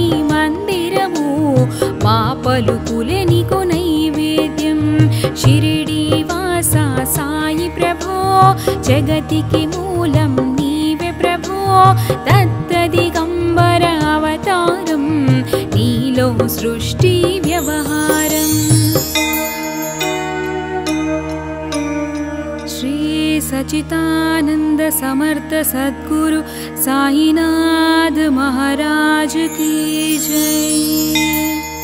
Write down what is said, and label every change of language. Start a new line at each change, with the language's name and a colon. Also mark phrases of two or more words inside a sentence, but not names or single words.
Telugu: మందిరము మా పలుకులే నీకు నైవేద్యం షిరిడి వాసా సాయి ప్రభో జగతికి మూలం నీవే ప్రభో దత్త దిగంబర అవతారం నీలో సృష్టి వ్యవహారం
Hindi: श्री सच्चिदानंद समर्थ सद्गुरु साईनाथ महाराज की जय।